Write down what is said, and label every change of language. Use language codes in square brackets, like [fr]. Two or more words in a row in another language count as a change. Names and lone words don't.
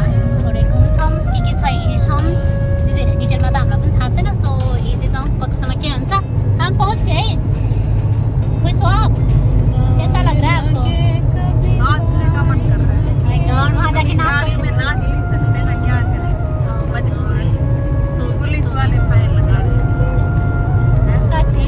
[ne] थोरै घुम्छौँ के छ हेर्छौँ त्यति धेरै डिटेलमा त हामीलाई पनि थाहा छैन सो हेर्दैछौँ कतिसम्म के हुन्छ [hi] हम पहुँच गए खुश हो आप कैसा लग रहा है आपको नाचने का मन कर रहा है और वहाँ जाके गाड़ी में नाच नहीं सकते ना क्या करें मजबूरी पुलिस वाले फाइन लगा दी सच में